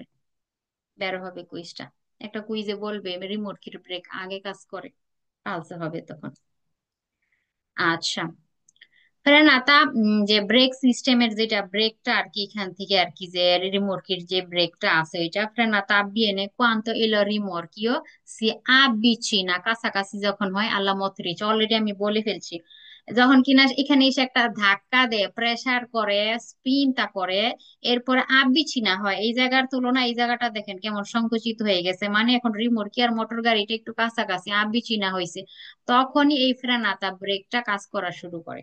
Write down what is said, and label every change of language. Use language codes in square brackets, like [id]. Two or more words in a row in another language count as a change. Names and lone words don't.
[bn] বের হবে কুইজটা, একটা কুইজে বলবে রিমোট কি ব্রেক আগে কাজ করে, পালসে হবে তখন। আচ্ছা, ফ্রেনাতা, যে ব্রেক সিস্টেমের যেটা ব্রেকটা আর কি, এখান থেকে আর কি যে রিমোটকির যে ব্রেকটা আছে এটা, [it] frenata avviene quando il rimorchio si avvicina, [bn] কাছাকাছি যখন হয় [it] alla motrice, [bn] অলরেডি আমি বলে ফেলছি। যখন কিনা এখানে এসে একটা ধাক্কা দেয়, প্রেসার করে, স্পিনটা করে, এরপরে আবিছিনা হয়, এই জায়গার তুলনায় এই জায়গাটা দেখেন কেমন সংকুচিত হয়ে গেছে, মানে এখন রিমোটকি আর মোটর গাড়িটা একটু কাছাকাছি আবিছিনা হয়েছে, তখনই এই ফ্রেনাতা ব্রেকটা কাজ করা শুরু করে।